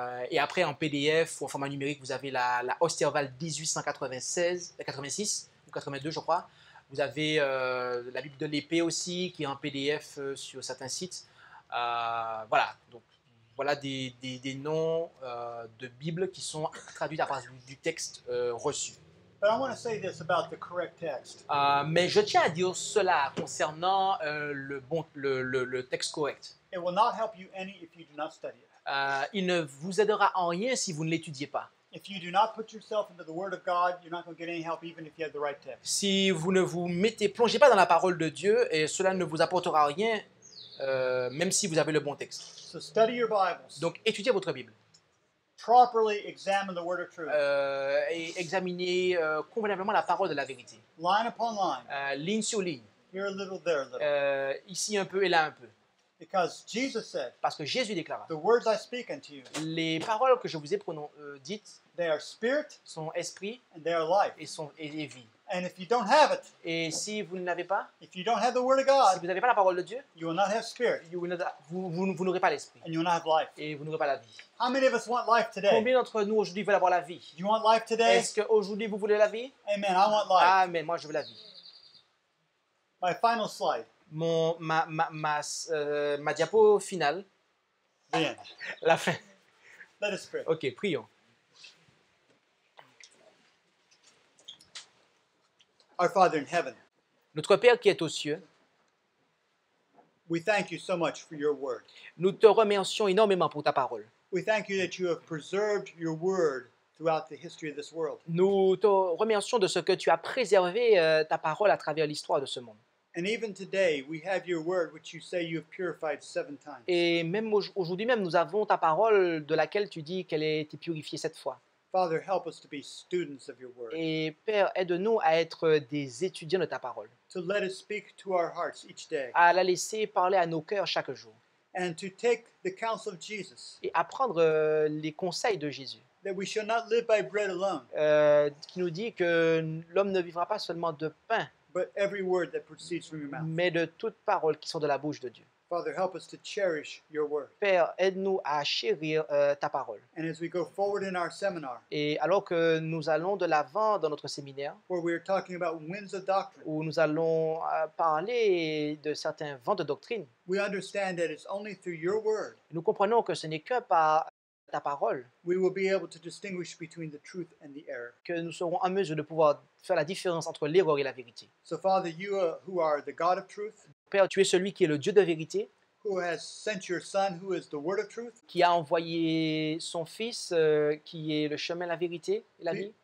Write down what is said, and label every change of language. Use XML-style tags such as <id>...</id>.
<fr>Et après, en PDF ou en format numérique, vous avez la Osterwald 1886 ou 82, je crois. Vous avez la Bible de l'épée aussi, qui est en PDF sur certains sites. Voilà, donc voilà des noms de Bible qui sont traduits à partir du texte reçu.</fr> <en>But I want to say this about the correct text.</en> <fr>Mais je tiens à dire cela concernant le texte correct.</fr> <en>It will not help you any if you do not study it.</en> <fr>Il ne vous aidera en rien si vous ne l'étudiez pas.</fr> <en>If you do not put yourself into the Word of God, you're not going to get any help even if you have the right text.</en> <fr>Si vous ne plongez pas dans la parole de Dieu, et cela ne vous apportera rien, même si vous avez le bon texte.</fr> <en>So study your Bibles.</en> <fr>Donc, étudiez votre Bible.</fr> <en>Properly examine the Word of truth.</en> <fr>Et examinez convenablement la parole de la vérité.</fr> <en>Line upon line.</en> <fr>Ligne sur ligne.</fr> <en>Here a little, there a little.</en> <fr>Ici un peu et là un peu.</fr> <en>Because Jesus said,</en> <fr>Parce que Jésus déclara,</fr> <en>the words I speak unto you,</en> <fr>les paroles que je vous ai dites</fr> <en>they are spirit</en> <fr>sont esprit</fr> <en>and they are life.</en> <fr>et vie.</fr> <en>And if you don't have it,</en> <fr>Et si vous ne l'avez pas,</fr> <en>if you don't have the Word of</en> <fr>si</fr> <en>God,</en> <fr>vous n'avez pas la parole de Dieu,</fr> <en>you will not have spirit</en> <fr>vous n'aurez pas l'esprit.</fr> <en>and you will not have life.</en> <fr>Et vous n'aurez pas la vie.</fr> <en>How many of us want life today?</en> <fr>Combien d'entre nous aujourd'hui veulent avoir la vie?</fr> <en>Do you want life today?</en> <fr>Est-ce qu'aujourd'hui vous voulez la vie?</fr> <en>Amen. I want life.</en> <fr>Amen, moi je veux la vie.</fr> <en>My final slide.</en> <fr>Ma diapo finale,</fr> <en>The end.</en> <fr>la fin.</fr> <en>Let us pray.</en> <fr>Ok, prions.</fr> <en>Our Father in heaven,</en> <fr>Notre Père qui est aux cieux,</fr> <en>we thank you so much for your word.</en> <fr>nous te remercions énormément pour ta parole.</fr> <en>We thank you that you have preserved your word throughout the history of this world.</en> <fr>Nous te remercions de ce que tu as préservé ta parole à travers l'histoire de ce monde.</fr> <en>And even today, we have your word, which you say you have purified 7 times.</en> <fr>Et même aujourd'hui même, nous avons ta parole de laquelle tu dis qu'elle a été purifiée 7 fois.</fr> <en>Father, help us to be students of your word,</en> <fr>Et Père, aide-nous à être des étudiants de ta parole,</fr> <en>to let it speak to our hearts each day,</en> <fr>à la laisser parler à nos cœurs chaque jour</fr> <en>and to take the counsel of Jesus,</en> <fr>et apprendre les conseils de Jésus,</fr> <en>that we shall not live by bread alone,</en> <fr>qui nous dit que l'homme ne vivra pas seulement de pain,</fr> <en>but every word that proceeds from your mouth.</en> <fr>mais de toute parole qui sort de la bouche de Dieu.</fr> <en>Father, help us to cherish your word.</en> <fr>Père, aide-nous à chérir ta parole.</fr> <en>And as we go forward in our seminar,</en> <fr>Et alors que nous allons de l'avant dans notre séminaire,</fr> <en>where we are talking about winds of doctrine,</en> <fr>où nous allons parler de certains vents de doctrine,</fr> <en>we understand that it's only through your word</en> <fr>nous comprenons que ce n'est que par ta parole</fr> <en>we will be able to distinguish between the truth and the error.</en> <fr>que nous serons en mesure de pouvoir faire la différence entre l'erreur et la vérité.</fr> <en>So, Father, you who are the God of truth,</en> <fr>Père, tu es celui qui est le Dieu de vérité,</fr> <en>who has sent your Son, who is the Word of truth,</en> <fr>qui a envoyé son Fils, qui est le chemin, la vérité et la vie.</fr>